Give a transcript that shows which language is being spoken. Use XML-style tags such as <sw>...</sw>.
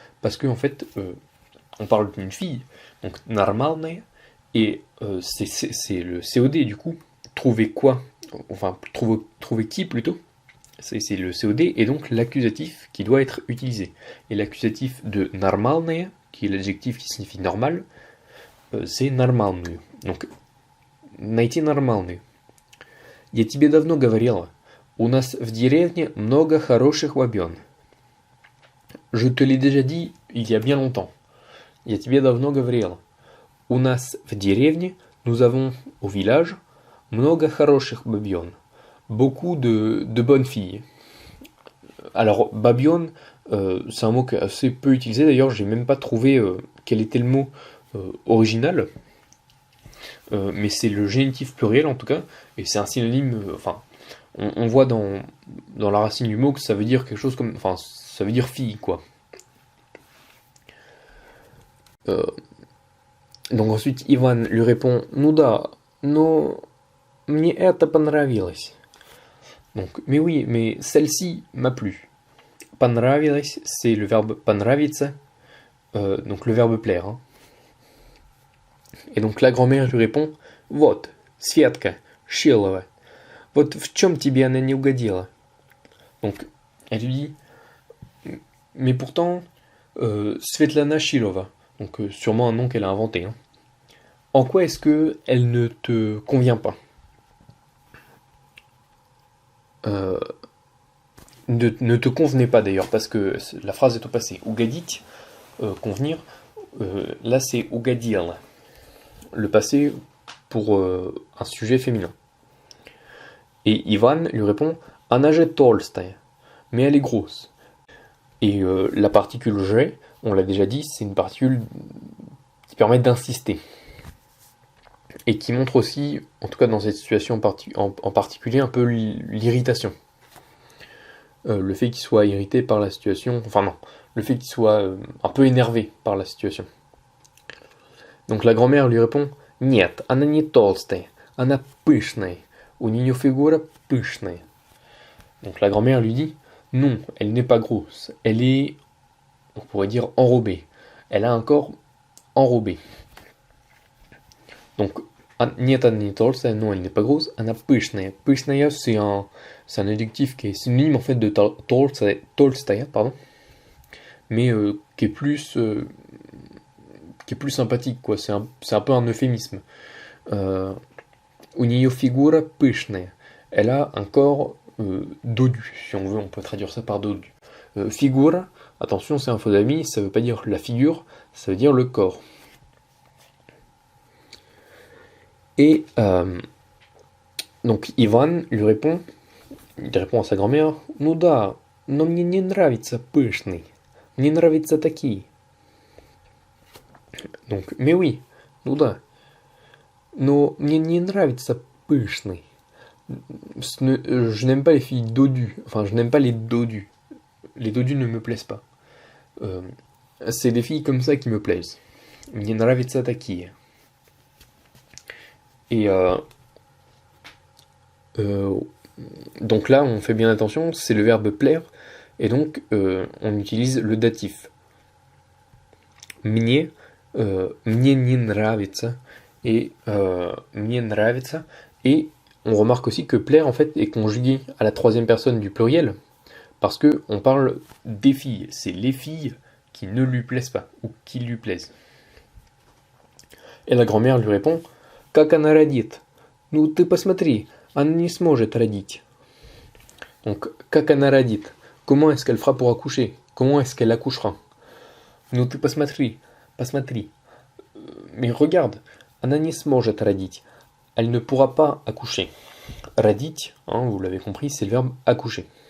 <fr>Parce qu'en fait, on parle d'une fille, donc нормальная, et c'est le COD du coup. Trouver quoi? Enfin, trouver qui plutôt? C'est le COD, et donc l'accusatif qui doit être utilisé. Et l'accusatif de нормальная, qui est l'adjectif qui signifie normal, c'est нормальную. Donc,</fr> <ru>найти нормальную. Я тебе давно говорила, у нас в деревне много хороших бабён.</ru> <fr>Je te l'ai déjà dit il y a bien longtemps.</fr> <ru>Я тебе давно говорила. У нас в деревне,</ru> <fr>nous avons au village,</fr> <ru>много хороших бабён.</ru> <fr>Beaucoup de bonnes filles. Alors, babionne, c'est un mot qui est assez peu utilisé. D'ailleurs, j'ai même pas trouvé quel était le mot original. Mais c'est le génitif pluriel en tout cas. Et c'est un synonyme. Enfin, on voit dans la racine du mot que ça veut dire quelque chose comme. Enfin, ça veut dire fille, quoi. Donc ensuite, Ivan lui répond,</fr> <ru>ну да, но мне это понравилось.</ru> <fr>Donc, mais oui, mais celle-ci m'a plu. Понравилось, c'est le verbe понравиться, donc le verbe plaire. Hein. Et donc la grand-mère lui répond,</fr> <ru>вот, Светка, Шилова, вот в чем тебе она не угодила?</ru> <fr>Donc, elle lui dit, mais pourtant, Svetlana Shilova, donc sûrement un nom qu'elle a inventé. Hein. En quoi est-ce que elle ne te convient pas? Ne te convenait pas d'ailleurs, parce que la phrase est au passé. Угодить, convenir, là c'est угодил. Le passé pour un sujet féminin. Et Ivan lui répond,</fr> <ru>она же толстая,</ru> <fr>mais elle est grosse. Et la particule je, on l'a déjà dit, c'est une particule qui permet d'insister. Et qui montre aussi, en tout cas dans cette situation en particulier, un peu l'irritation. Le fait qu'il soit irrité par la situation, enfin non, le fait qu'il soit un peu énervé par la situation. Donc la grand-mère lui répond,</fr> <ru>нет, она не толстая, она пышная, у нее фигура пышная.</ru> <fr>Donc la grand-mère lui dit, non, elle n'est pas grosse, elle est, on pourrait dire, enrobée. Elle a un corps enrobé. Donc,</fr> <ru>нет, она не толстая,</ru> <fr>non, elle n'est pas grosse,</fr> <ru>она пышная.</ru> <fr>Пышная, c'est un adjectif qui est synonyme en fait de толстая, pardon, mais qui est plus sympathique, quoi. C'est un peu un euphémisme.</fr> <ru>У нее фигура пышная.</ru> <fr>Elle a un corps dodu, si on veut, on peut traduire ça par dodu. Figura, attention, c'est un faux ami, ça veut pas dire la figure, ça veut dire le corps. Et donc Ivan lui répond, il répond à sa grand-mère,</fr> <ru>ну да, но мне не нравится пышный, мне нравится такие.</ru> <fr>Donc, mais oui,</fr> <ru>ну да, но мне не нравится пышный.</ru> <fr>Je n'aime pas les filles dodues, enfin je n'aime pas les dodus. Les dodus ne me plaisent pas. C'est des filles comme ça qui me plaisent.</fr> <ru>Мне нравится такие.</ru> <fr>Et donc là, on fait bien attention, c'est le verbe plaire, et donc on utilise le datif.</fr> <ru>Мне не нравится,</ru> <fr>et</fr> <ru>мне нравится,</ru> <fr>et on remarque aussi que plaire en fait est conjugué à la troisième personne du pluriel, parce que on parle des filles, c'est les filles qui ne lui plaisent pas, ou qui lui plaisent. Et la grand-mère lui répond,</fr> <ru>как она родит? Ну ты посмотри, она не сможет родить. Donc, как она родит?</ru> <fr>Comment est-ce qu'elle fera pour accoucher? Comment est-ce qu'elle accouchera?</fr> <ru>Ну ты посмотри, посмотри.</ru> <fr>Mais regarde,</fr> <ru>она не сможет родить.</ru> <fr>Elle ne pourra pas accoucher. Родить, hein, vous l'avez compris, c'est le verbe accoucher.</fr>